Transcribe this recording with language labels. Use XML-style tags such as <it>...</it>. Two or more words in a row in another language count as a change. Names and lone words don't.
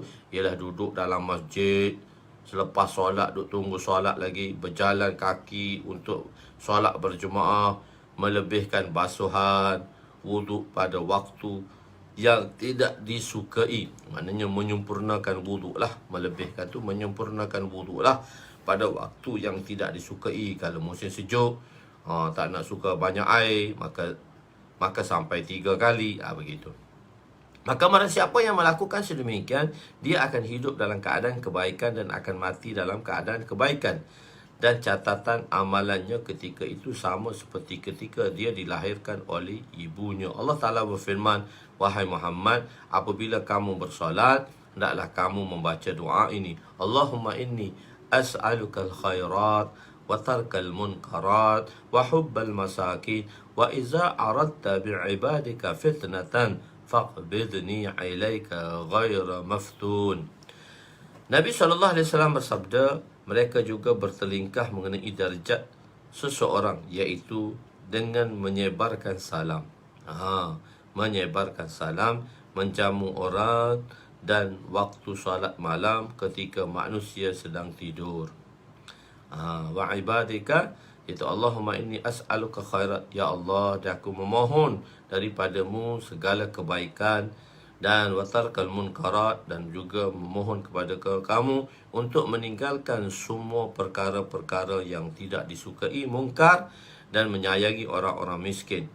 <ms>Ialah duduk dalam masjid, selepas solat duduk tunggu solat lagi, berjalan kaki untuk solat berjemaah, melebihkan basuhan, wuduk pada waktu yang tidak disukai. Maknanya menyempurnakan wuduk lah. Melebihkan tu menyempurnakan wuduk lah pada waktu yang tidak disukai. Kalau musim sejuk, tak nak suka banyak air, maka sampai 3 kali, begitu. Maka barang siapa yang melakukan sedemikian, dia akan hidup dalam keadaan kebaikan dan akan mati dalam keadaan kebaikan. Dan catatan amalannya ketika itu sama seperti ketika dia dilahirkan oleh ibunya. Allah Ta'ala berfirman, wahai Muhammad, apabila kamu bersolat, hendaklah kamu membaca doa ini.</ms> <ar>اللهم إني أسألك الخيرات وترك المنكرات وحب المساكين وإذا أردت بعبادك فتنة فاقبضني إليك غير مفتون.</ar> <ms>Nabi SAW bersabda, mereka juga bertelingkah mengenai darjat seseorang, iaitu dengan menyebarkan salam. Menyebarkan salam, menjamu orang, dan waktu solat malam ketika manusia sedang tidur.</ms> <ar>وعبادك,</ar> <ms>itu</ms> <ar>اللهم إني أسألك خيرات,</ar> <ms>ya Allah, aku memohon daripadamu segala kebaikan, dan</ms> <ar>وترك المنكرات,</ar> <ms>dan juga memohon kepada kamu untuk meninggalkan semua perkara-perkara yang tidak disukai, mungkar, dan menyayangi orang-orang miskin.</ms>